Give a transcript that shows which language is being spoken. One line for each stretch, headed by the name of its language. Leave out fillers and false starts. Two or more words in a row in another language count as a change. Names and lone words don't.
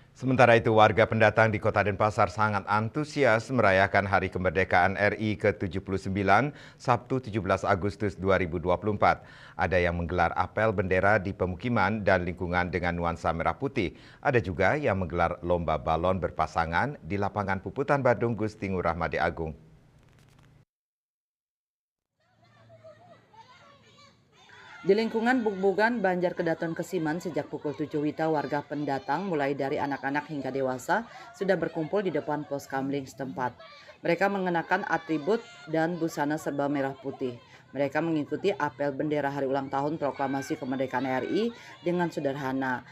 Indonesian: Sementara itu, warga pendatang di Kota Denpasar sangat antusias merayakan Hari Kemerdekaan RI ke-79, Sabtu 17 Agustus 2024. Ada yang menggelar apel bendera di pemukiman dan lingkungan dengan nuansa merah putih. Ada juga yang menggelar lomba balon berpasangan di lapangan Puputan Badung Gusti Ngurah Made Agung. Di lingkungan Bukbugan, Banjar Kedaton Kesiman, sejak pukul 7 WITA, warga pendatang mulai dari anak-anak hingga dewasa sudah berkumpul di depan pos kamling setempat. Mereka mengenakan atribut dan busana serba merah putih. Mereka mengikuti apel bendera hari ulang tahun proklamasi kemerdekaan RI dengan sederhana.